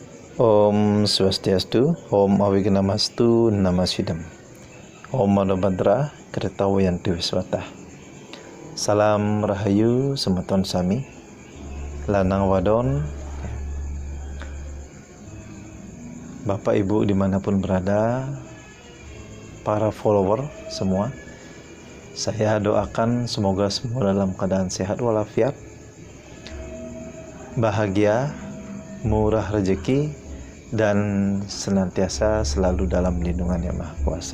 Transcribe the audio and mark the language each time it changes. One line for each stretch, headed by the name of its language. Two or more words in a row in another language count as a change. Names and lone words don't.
Sanskrit: Om Swastiastu, Om Awignamastu, Namasidam, Om Manobhadra, Kertawayanti Wiswata.
Indonesian: Salam Rahayu,
Balinese: Semeton Sami, Lanang Wadon,
Indonesian: Bapak Ibu dimanapun berada, para follower semua, saya doakan semoga semua dalam keadaan sehat walafiat, bahagia, murah rezeki, dan senantiasa selalu dalam lindungan Yang Maha Kuasa.